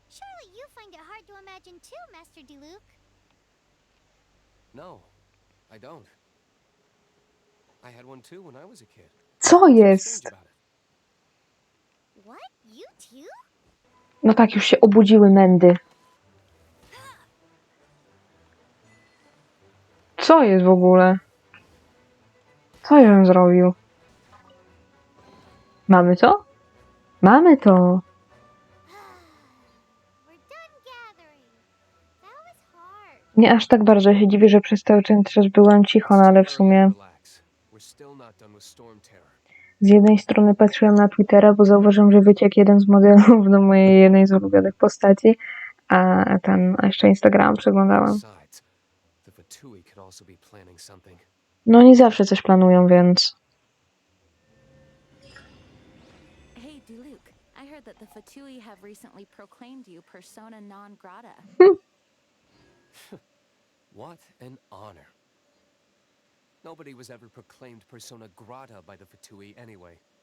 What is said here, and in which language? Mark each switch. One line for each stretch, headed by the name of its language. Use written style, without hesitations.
English: Surely you find it hard to imagine too, Master Diluc. No, I don't. I had one too when I was a kid.
Polish: Co
English: What's
Polish: jest?
English: strange about it? What? You too?
Polish: No tak, już się obudziły mędy. Co jest w ogóle? Co ja bym zrobił? Mamy to? Mamy to!
English: We're done gathering. That was hard.
Polish: Nie aż tak bardzo się dziwię, że przez cały czas byłam cicho, no ale w sumie
English: Relax. We're still not done with Storm Terror.
Polish: z jednej strony patrzyłam na Twittera, bo zauważyłam, że wyciekł jeden z modelów do mojej jednej z ulubionych postaci, a jeszcze Instagram przeglądałam.
English: Besides, the Fatui could also be planning something.
Polish: No oni zawsze coś planują, więc...
English: Hey, Diluc, I heard that the Fatui have recently proclaimed you persona non grata. What an honor. Nobody was ever proclaimed persona grata by the Fatui anyway.